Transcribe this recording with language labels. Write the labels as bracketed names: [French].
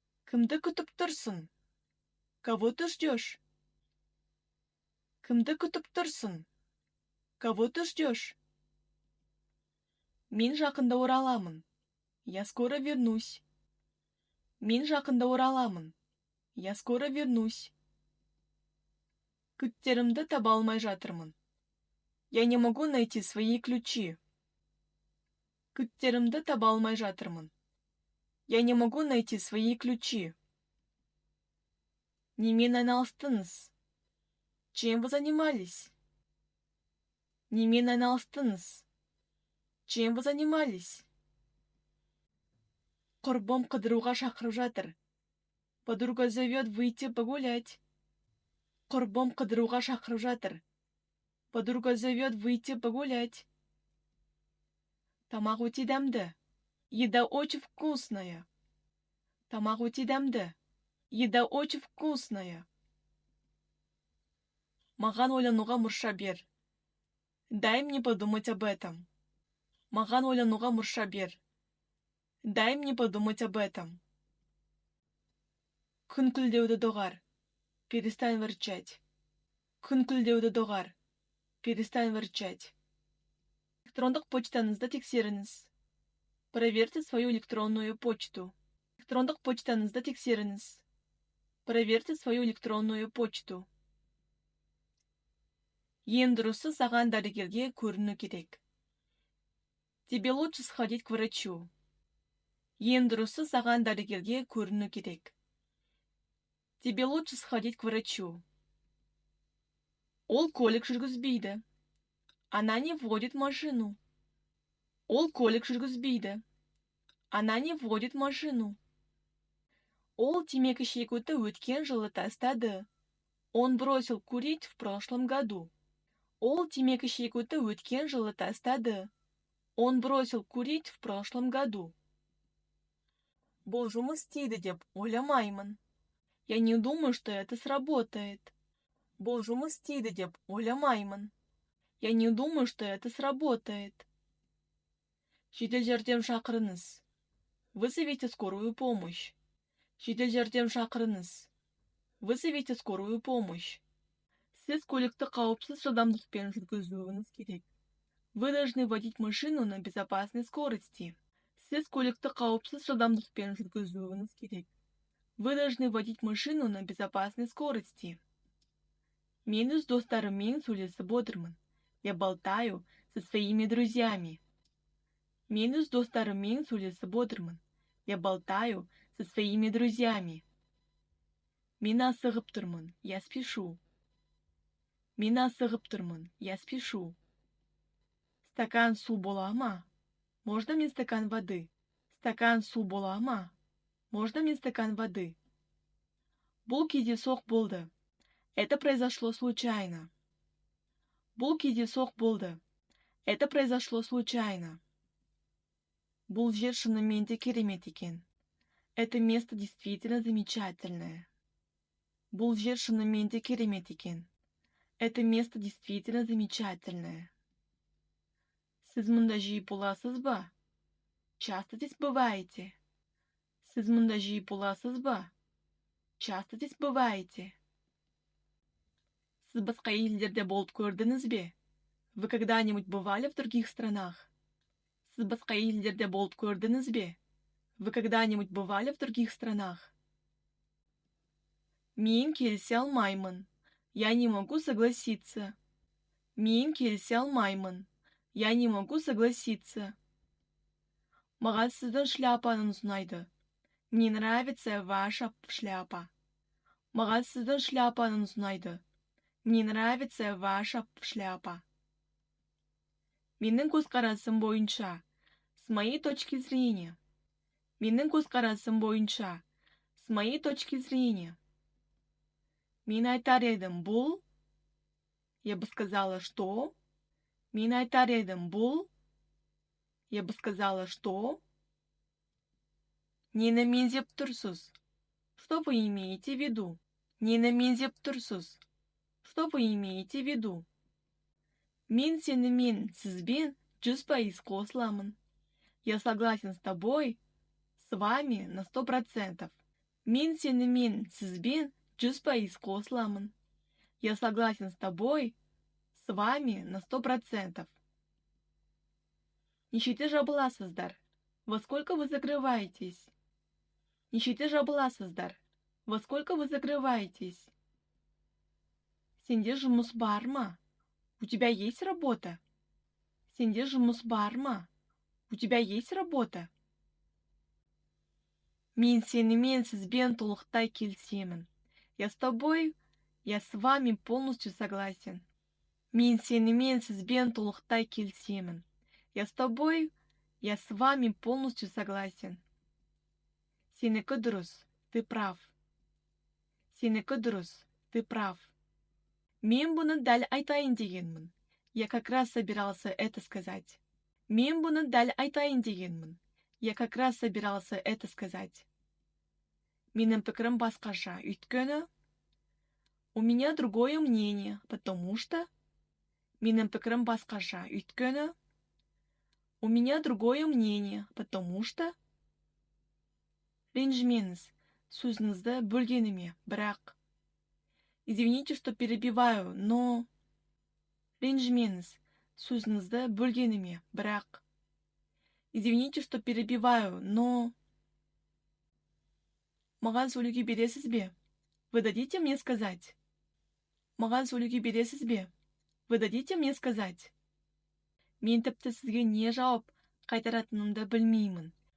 [Kazakh] Кімді күтіп тұрсың? [Russian] Кого ты ждешь? [Kazakh] Кімді күтіп тұрсың? Кого ты ждешь? Мен жақында ораламын. [Russian] Я скоро вернусь. [Kazakh] Мен жақында ораламын. [Russian] Я скоро вернусь. [Kazakh] Кілттерімді таба алмай жатырмын. [Russian] Я не могу найти свои ключи. [Kazakh] Кілттерімді таба алмай жатырмын. [Russian] Я не могу найти свои ключи. [Kazakh] Немен айналыстыңыз? [Russian] Чем вы занимались? [Kazakh] Немен айналыстыңыз? [Russian] Чем вы занимались? [Kazakh] Құрбым қыдыруға шақырып жатыр. [Russian] Подруга зовет выйти погулять. [Kazakh] Құрбым қыдыруға шақырып жатыр. [Russian] Подруга зовет выйти погулять. [Kazakh] Тамақ өте дәмді. [Russian] Еда очень вкусная. [Kazakh] Тамақ өте дәмді. [Russian] Еда очень вкусная. [Kazakh] Маған ойлануға мұрша бер. [Russian] Дай мне подумать об этом. [Kazakh] Маған ойлануға мұрша бер. [Russian] Дай мне подумать об этом. [Kazakh] Күнкілдеуді доғар. [Russian] Перестань ворчать. [Kazakh] Күнкілдеуді доғар. [Russian] Перестань ворчать. [Kazakh] Электрондық почтаңызды тексеріңіз. [Russian] Проверьте свою электронную почту. [Kazakh] Электрондық почтаңызды тексеріңіз. [Russian] Проверьте свою электронную почту. [Kazakh] Ең дұрысы саған дәрігерге көріну керек. [Russian] Тебе лучше сходить к врачу. [Kazakh] Ең дұрысы саған дәрігерге көріну керек. [Russian] Тебе лучше сходить к врачу. [Kazakh] Ол көлік жүргізбейді. [Russian] Она не водит машину. [Kazakh] Ол көлік жүргізбейді. [Russian] Она не водит машину. [Kazakh] Ол темекі шегуді өткен жылы тастады. [Russian] Он бросил курить в прошлом году. [Kazakh] Ол темекі шегуді өткен жылы тастады. [Russian] Он бросил курить в прошлом году. [Kazakh] Бұл жұмыс істейді деп ойламаймын. [Russian] Я не думаю, что это сработает. [Kazakh] Бұл жұмыс істейді деп ойламаймын. [Russian] Я не думаю, что это сработает. [Kazakh] Жедел жәрдем шақырыңыз. [Russian] Вызовите скорую помощь. [Kazakh] Жедел жәрдем шақырыңыз. [Russian] Вызовите скорую помощь. [Kazakh] Сіз көлікті қауіпсіз жылдамдықпен жүргізуіңіз керек. [Russian] Вы должны водить машину на безопасной скорости. [Kazakh] Сіз көлікті қауіпсіз жылдамдықпен жүргізуіңіз керек. [Russian] Вы должны водить машину на безопасной скорости. [Kazakh] Мен өз достарыммен сөйлесіп отырмын. [Russian] Я болтаю со своими друзьями. [Kazakh] Мен өз достарыммен сөйлесіп отырмын. [Russian] Я болтаю со своими друзьями. [Kazakh] Мен асығып тұрмын. [Russian] Я спешу. [Kazakh] Мен асығып тұрмын. Я спешу. Стакан су бола ма? [Russian] Можно мне стакан воды? [Kazakh] Стакан су бола ма? [Russian] Можно мне стакан воды? [Kazakh] Бұл кездейсоқ болды. [Russian] Это произошло случайно. [Kazakh] Бұл кездейсоқ болды. [Russian] Это произошло случайно. [Kazakh] Бұл жер шынымен де керемет екен. [Russian] Это место действительно замечательное. [Kazakh] Бұл жер шынымен де керемет екен. [Russian] Это место действительно замечательное. [Kazakh] Сіз мұнда жиі боласыз ба? [Russian] Часто здесь бываете? [Kazakh] Сіз мұнда жиі боласыз ба? [Russian] Часто здесь бываете? [Kazakh] Сіз басқа елдерде болып көрдіңіз бе? [Russian] Вы когда-нибудь бывали в других странах? [Kazakh] Сіз басқа елдерде болып көрдіңіз бе? [Russian] Вы когда-нибудь бывали в других странах? [Kazakh] Мен келісе алмаймын. [Russian] Я не могу согласиться. [Kazakh] Мен келісе алмаймын. [Russian] Я не могу согласиться. [Kazakh] Маған сіздің шляпаңыз ұнайды. [Russian] Мне нравится ваша шляпа. [Kazakh] Маған сіздің шляпаңыз ұнайды. [Russian] Мне нравится ваша шляпа. [Kazakh] Менің көзқарасым бойынша. [Russian] С моей точки зрения. [Kazakh] Менің көзқарасым бойынша. [Russian] С моей точки зрения. [Kazakh] Мен айтар едім бұл. [Russian] Я бы сказала, что. [Kazakh] Мен айтар едім бұл. [Russian] Я бы сказала, что. [Kazakh] Нені меңзеп тұрсыз? [Russian] Что вы имеете в виду? [Kazakh] Нені меңзеп тұрсыз? [Russian] Что вы имеете в виду? [Kazakh] Мен сенімен, сізбен 100% қосыламын. [Russian] Я согласен с тобой, с вами на 100%. [Kazakh] Мен сенімен, сізбен 100% қосыламын. [Russian] Я согласен с тобой, с вами на 100%. [Kazakh] Нешеде жабыласыздар? [Russian] Во сколько вы закрываетесь? [Kazakh] Нешеде жабыласыздар? [Russian] Во сколько вы закрываетесь? [Kazakh] Сенде жұмыс бар ма? [Russian] У тебя есть работа? [Kazakh] Сенде жұмыс бар ма? [Russian] У тебя есть работа? [Kazakh] Мен сенімен, сізбен толықтай келісемін. [Russian] Я с вами полностью согласен. [Kazakh] Мен сенімен, сізбен толықтай келісемін. [Russian] Я с вами полностью согласен. [Kazakh] Сенікі дұрыс, [Russian] ты прав. [Kazakh] Сенікі дұрыс, ты прав. Мен бұны дәл айтайын дегенмін. [Russian] Я как раз собирался это сказать. [Kazakh] Мен бұны дәл айтайын дегенмін. [Russian] Я как раз собирался это сказать. [Kazakh] Менің пікірім басқаша, өйткені. [Russian] У меня другое мнение, потому что. [Kazakh] Менің пікірім басқаша, өйткені. [Russian] У меня другое мнение, потому что. [Kazakh] Ренжімеңіз, сөзіңізді бөлгеніме, бірақ. [Russian] Извините, что перебиваю, но. [Kazakh] Ренжімеңіз, сөзіңізді бөлгеніме, бірақ. [Russian] Извините, что перебиваю, но. [Kazakh] Маған сөйлеуге бересіз бе? [Russian] Вы дадите мне сказать? [Kazakh] Маған сөйлеуге бересіз бе? [Russian] Вы дадите мне сказать? [Kazakh] Мен тіпті сізге не жауап қайтаратынымды білмеймін.